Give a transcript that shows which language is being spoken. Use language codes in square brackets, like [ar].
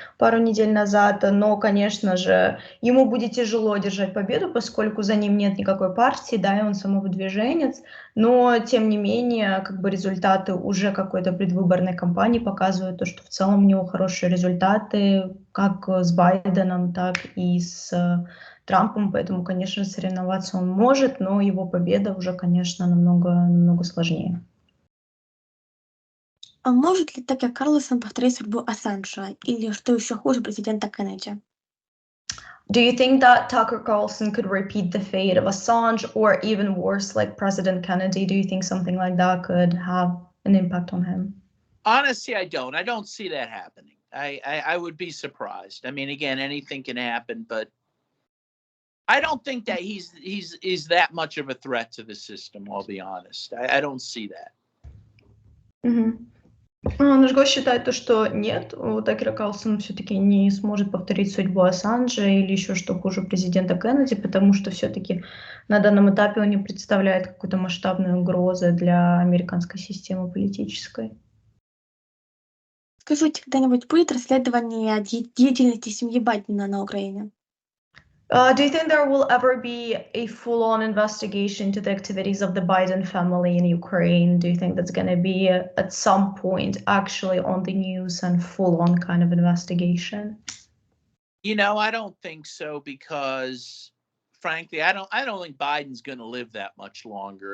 [ru] пару недель назад, но, конечно же, ему будет тяжело одержать победу, поскольку за ним нет никакой партии, да, и он самовыдвиженец, но, тем не менее, как бы результаты уже какой-то предвыборной кампании показывают то, что в целом у него хорошие результаты, как с Байденом, так и с Трампом, поэтому, конечно, соревноваться он может, но его победа уже, конечно, намного сложнее. А может ли Такер Карлсон повторить судьбу Ассанжа или, что еще хуже, президента Кеннеди? [en] Do you think that Tucker Carlson could repeat the fate of Assange, or even worse, like President Kennedy? Do you think something like that could have an impact on him? Honestly, I don't. I don't see that happening. I would be surprised. I mean, again, anything can happen, but I don't think that he's that much of a threat to the system. I'll be honest. I don't see that. [ru] Наш гость считает то, что нет, у Такера Карлсона все-таки не сможет повторить судьбу Ассанжа или еще что хуже президента Кеннеди, потому что все-таки на данном этапе он не представляет какой-то масштабной угрозы для американской системы политической. Скажите, когда-нибудь будет расследование деятельности семьи Байдена на Украине? [en] Do you think there will ever be a full-on investigation to the activities of the Biden family in Ukraine? Do you think that's going to be at some point actually on the news and full-on kind of investigation? I don't think so because, frankly, I don't think Biden's going to live that much longer.